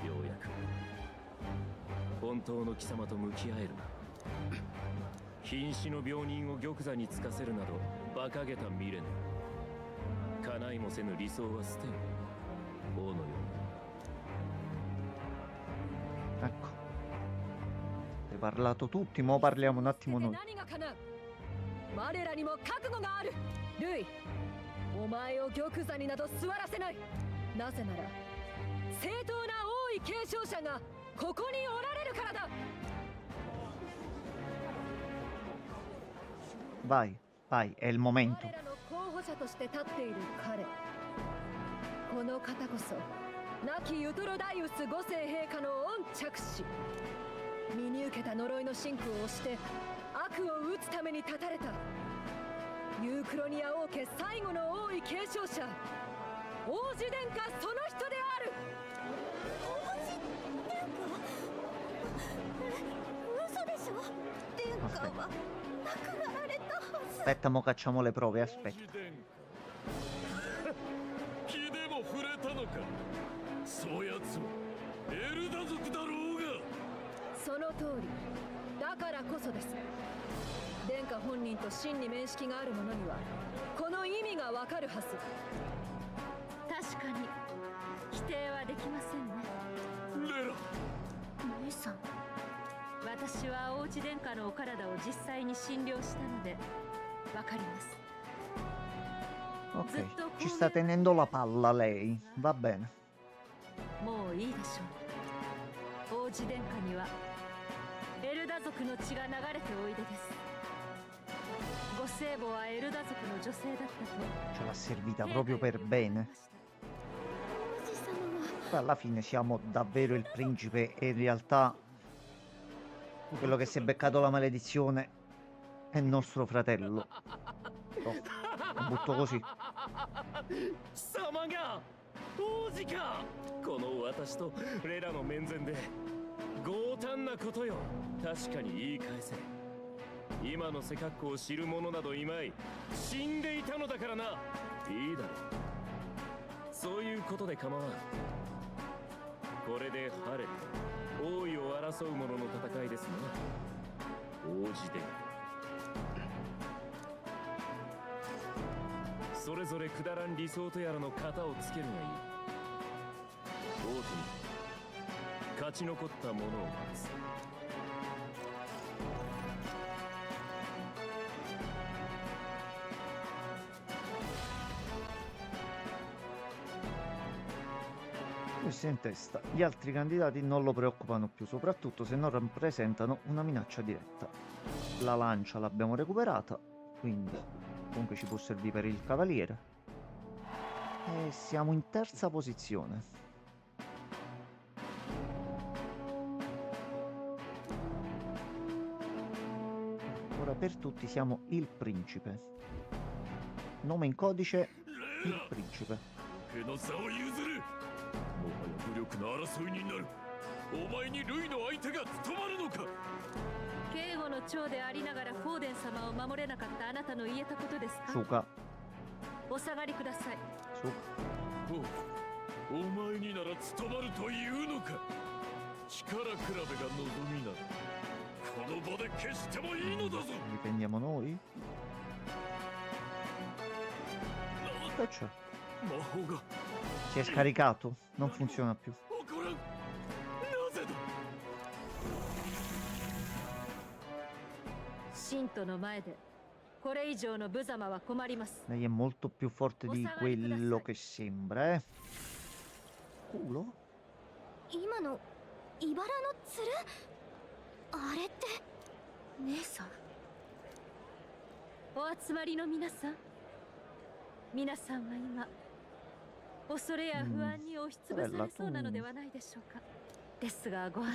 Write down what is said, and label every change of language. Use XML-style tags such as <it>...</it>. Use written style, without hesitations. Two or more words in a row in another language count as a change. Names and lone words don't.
<ja>ようやく本当の貴様と向き合えるな。瀕死の病人を玉座につかせるなど馬鹿げた未練。叶いもせぬ理想は捨てん。王のよう</ja> <it>Ecco. Hai parlato tutti, mo parliamo un attimo noi.</it> <ja>何が叶う我らにも覚悟があるルイお前を玉座になど座らせないなぜなら正当な王位継承者がここにおられるからだ</ja> <it>Vai, vai, è il momento.</it> <ja>我らの候補者として立っている彼この方こそ亡きユトロダイウス5世陛下の御着手身に受けた呪いの真空を押して悪を討つために立たれたユークロニア王家最後の王位継承者王子殿下その人である王子殿下嘘でしょ殿下は亡くなられたはず</ja> <it>Aspetta, mo facciamo le prove, aspetta.</it> <ja>気でも触れたのかそうやつはエルダ族だろうがその通りだからこそです殿下本人と真に面識がある者にはこの意味がわかるはず確かに否定はできませんねレラ姉さん私は王子殿下のお体を実際に診療したのでわかります</ja> <it>Ok, ci sta tenendo la palla lei. Va bene.</it> <ja>もういいでしょう王子殿下にはエルダ族の血が流れておいでですご聖母はエルダ族の女性だったと</ja> <it>Ce l'ha servita proprio per bene.</it> <ja>王子様は</ja> <it>Poi alla fine siamo davvero il principe e in realtà quello che si è beccato la maledizione è nostro fratello. Oh, lo butto così.</it> <ja>様が王子かこの私とレラの面前で強胆なことよ確かに言い返せ今の背格好を知る者などいまい死んでいたのだからないいだろうそういうことで構わんこれで晴れ王位を争う者の戦いですな王子殿それぞれくだらん理想とやらの型をつけるがいい王都に勝ち残った者を待つ</ja> <it>Questo è in testa. Gli altri candidati non lo preoccupano più, soprattutto se non rappresentano una minaccia diretta. La lancia l'abbiamo recuperata, quindi comunque ci può servire per il cavaliere. E siamo in terza posizione. Ora per tutti siamo il principe. Nome in codice, il principe.</it> <ja>僕の座を譲るもはや武力の争いになるお前にルイの相手が務まるのか警護の長でありながらフォーデン様を守れなかったあなたの言えたことですか</ja> <it>Suka.</it> <ja>お下がりください</ja> <it>Suka.</it> <ja>お前になら務まるというのか力比べが望みならこの場で決してもいいのだぞ</ja> <it>Difendiamo noi? Che c'è?</it> <ja>魔法が</ja> <it>Si è scaricato? Non funziona più.</it> <ja>起こらんなぜだ信徒の前でこれ以上の無様は困ります</ja> <it>Lei è molto più forte di quello che sembra, eh. Culo?</it> <ja>今の茨の鶴あれって姉さんお集まりの皆さん皆さんは今恐れや不安に押しつぶされそうなのではないでしょうかですがご安</ja>